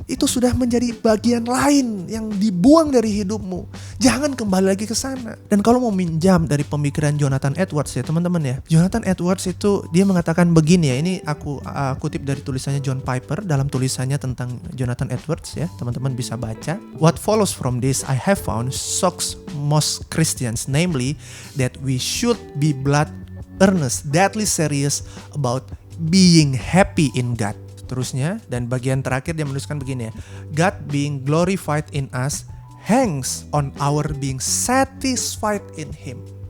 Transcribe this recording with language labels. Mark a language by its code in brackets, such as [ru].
[id] Itu sudah menjadi bagian lain yang dibuang dari hidupmu. Jangan kembali lagi ke sana. Dan kalau mau minjam dari pemikiran Jonathan Edwards ya teman-teman ya. Jonathan Edwards itu dia mengatakan begini ya. Ini aku kutip dari tulisannya John Piper dalam tulisannya tentang Jonathan Edwards ya. Teman-teman bisa baca. [en] What follows from this I have found shocks most Christians, namely that we should be earnest, deadly serious about being happy in God. [id] Terusnya, dan bagian terakhir dia menuliskan begini ya. [en] God being glorified in us hangs on our being satisfied in Him.